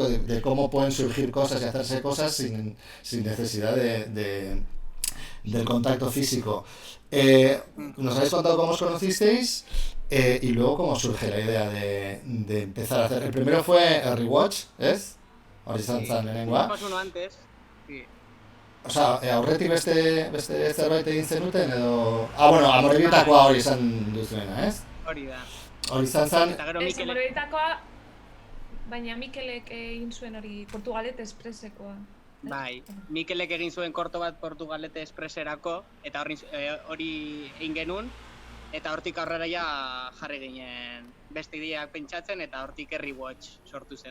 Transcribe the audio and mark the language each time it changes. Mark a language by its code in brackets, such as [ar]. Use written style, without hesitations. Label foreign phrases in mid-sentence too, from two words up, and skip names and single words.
[es] De cómo pueden surgir cosas y hacerse cosas sin necesidad del contacto físico. Nos habéis contado cómo os conocisteis y luego cómo surge la idea de empezar a hacer. El primero fue el Rewatch, ¿es? [eu] Hori zantzan lehenengoa. [es] Hicimos uno antes. Sí. [eu] Osea, aurretik beste zerbait egin zenuten edo... bueno, Amorebietakoa hori izan duzuena, ez? Hori da. Hori izan zen... Eta gero Ez, Mikelek, Amorebietakoa, baina Mikelek egin zuen hori Portugalet Espresekoa. bai, Mikelek egin zuen korto bat Portugalete Espreserako, eta hori egin genuen, eta hortik aurrera ja jarri ginen beste ideak pentsatzen, eta hortik Rewatch sortu zen.